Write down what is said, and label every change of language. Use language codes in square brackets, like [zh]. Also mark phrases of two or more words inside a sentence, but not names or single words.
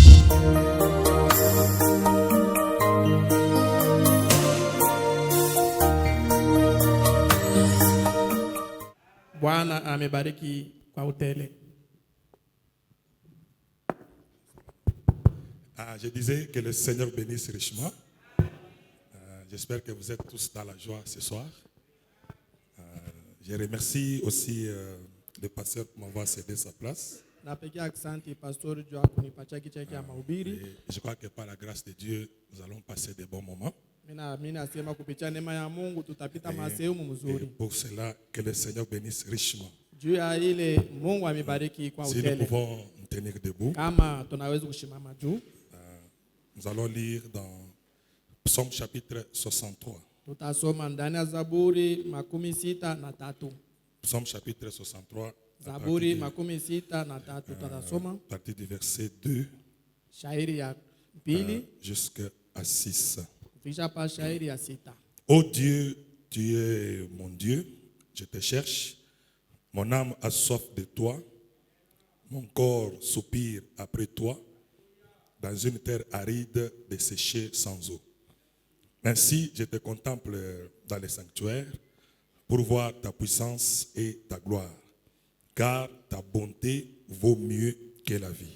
[sw] Bwana amebariki kwa utele. [fr] Je disais que le Seigneur bénisse richement. J'espère que vous êtes tous dans la joie ce soir. Je remercie aussi le pasteur pour m'avoir cédé sa place. [sw] Napigia asante pastor juu kunipatia kiti cha mahubiri. [fr] Et je crois que par la grâce de Dieu, nous allons passer de bons moments. [sw] Mimi nasema kupitia neema ya Mungu tutapita masehemu mzuri. [fr] Et pour cela, que le Seigneur bénisse richement. [sw] Juu ya ile Mungu amebariki kwa [fr] Si nous [sw] utele. [fr] pouvons nous tenir debout, [sw] Kama tunaweza kusimama juu. [fr] nous allons lire dans Psaume chapitre 63. [sw] Tutasoma ndani ya Zaburi 63. [fr] Psaume chapitre 63. [sw] Zaburi 63 tutasoma. [fr] À partir du verset 2 [sw] shairi ya pili [fr] jusqu'à 6. [sw] kufikisha pa shairi ya 6. [fr] Ô Dieu, tu es mon Dieu, je te cherche. Mon âme a soif de toi. Mon corps soupire après toi dans une terre aride, desséchée sans eau. Ainsi, je te contemple dans les sanctuaires pour voir ta puissance et ta gloire, car ta bonté vaut mieux que la vie.